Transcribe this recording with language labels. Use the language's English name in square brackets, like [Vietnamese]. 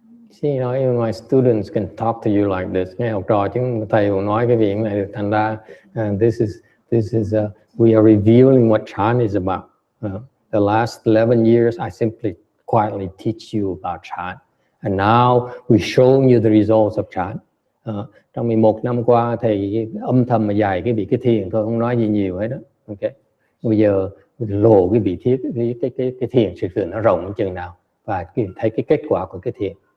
[English] See, you know, even my students can talk to you like this. [Vietnamese] Nghe học trò chứ thầy cũng nói cái việc này được, thành ra [English] this is we are revealing what Chan is about. The last 11 years, I simply quietly teach you about Chan. And now we're showing you the results of Chan. [Vietnamese] Trong 11 năm qua, thầy âm thầm mà dạy cái vị cái thiền thôi, không nói gì nhiều hết đó. Okay. Bây giờ lộ cái vị thiết, cái thiền sự sự nó rộng chừng nào và thấy cái kết quả của cái thiền.